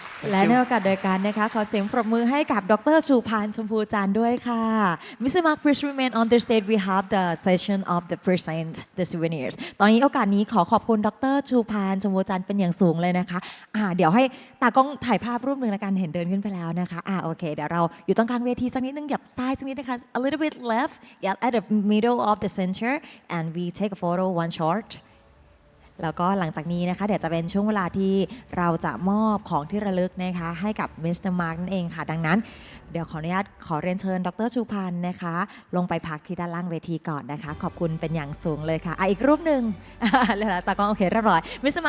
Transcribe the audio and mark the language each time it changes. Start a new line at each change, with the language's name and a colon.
Thai: และในโอกาสเดียวกันนะคะขอเสียงปรบมือให้กับดร.ชูพานชมพูจันทร์ด้วยค่ะ Mr.
English: Mark please remain on the stage we have the session of the present the souvenirs
Thai: ตอนนี้โอกาสนี้ขอขอบคุณดร. ชูพานชมพูจันทร์เป็นอย่างสูงเลยนะคะเดี๋ยวให้ตากล้องถ่ายภาพรูปหนึ่งในการเห็นเดินขึ้นไปแล้วนะคะโอเคเดี๋ยวเราอยู่ตรงกลางเวทีสักนิดนึงหยับซ้ายสักนิดนะคะ
English: a little bit left yeah at the middle of the center and we take a photo one shot
Thai: แล้วก็หลังจากนี้นะคะเดี๋ยวจะเป็นช่วงเวลาที่เราจะมอบของที่ระลึกนะคะให้กับมิสเตอร์มาร์กนั่นเองค่ะดังนั้นเดี๋ยวขออนุญาตขอเรียนเชิญดร.ชูพันธ์นะคะลงไปพักที่ด้านล่างเวทีก่อนนะคะขอบคุณเป็นอย่างสูงเลยค่ะอีกรูปหนึ่งแล้วตากล้องโอเคเรียบร้อย Mr.